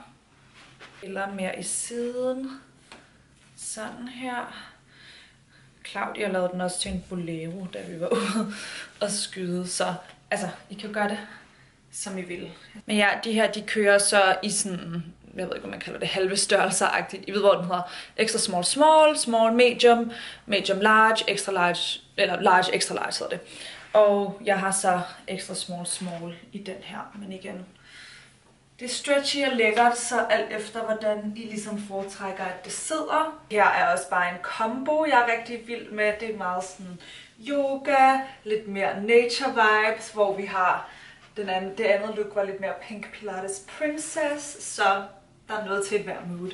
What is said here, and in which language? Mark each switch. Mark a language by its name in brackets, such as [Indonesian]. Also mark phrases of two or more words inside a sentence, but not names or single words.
[Danish] Eller mere i siden. Sådan her. Claudia lavede den også til en bolero, da vi var ude og skyde. Så altså, I kan gøre det, som I vil. Men ja, de her, de kører så i sådan, jeg ved ikke, hvad man kalder det, halve størrelser-agtigt. I ved, hvor den hedder [English] extra small, small, small, medium, medium large, extra large, [Danish] eller [English] large, extra large [Danish] hedder det. Og jeg har så [English] extra small, small [Danish] i den her, men igen, det er stretchy og lækkert, så alt efter hvordan I ligesom foretrækker, at det sidder. Her er også bare en combo, jeg er rigtig vild med. Det er meget sådan yoga, lidt mere [English] nature vibes, [Danish] hvor vi har det andet look var lidt mere [English] pink pilates princess, [Danish] så der er noget til hver mood.